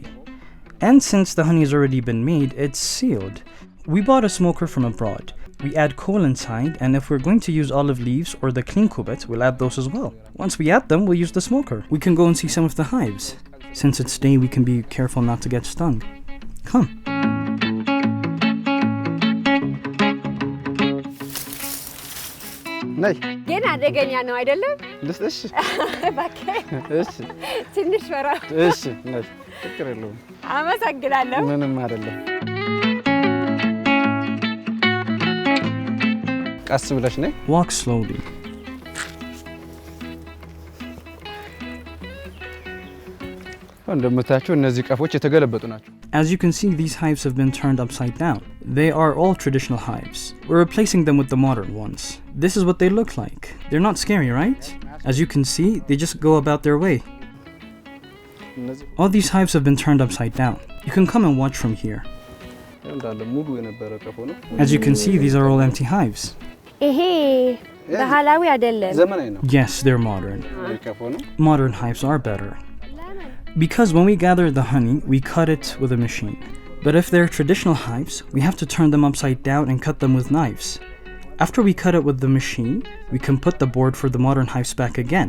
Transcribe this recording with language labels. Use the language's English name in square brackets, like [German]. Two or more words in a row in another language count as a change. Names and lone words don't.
[English] And since the honey has already been made, it's sealed. We bought a smoker from abroad. We add coal inside, and if we're going to use olive leaves or the clean kubet, we'll add those as well. Once we add them, we'll use the smoker. We can go and see some of the hives. Since it's day, we can be careful not to get stung. Come. [Amharic] ነይ ግን አደገኛ ነው አይደለም? ልስጥሽ? እባክህ እሺ ትንሽ ፈራ። እሺ ነይ ችግር የለውም። አመሰግናለሁ። ምንም አይደለም። ቀስ ብለሽ ነይ። [English] Walk slowly. [Amharic] እንደምታያቸው እነዚህ ቀፎች የተገለበጡ ናቸው። [English] As you can see, these hives have been turned upside down. They are all traditional hives. We're replacing them with the modern ones. This is what they look like. They're not scary, right? As you can see, they just go about their way. All these hives have been turned upside down. You can come and watch from here. As you can see, these are all empty hives. [Amharic] ይሄ ባህላዊ አይደለም። ዘመናዊ ነው። [English] Yes, they're modern. Modern hives are better. Because when we gather the honey, we cut it with a machine. But if they're traditional hives, we have to turn them upside down and cut them with knives. After we cut it with the machine, we can put the board for the modern hives back again.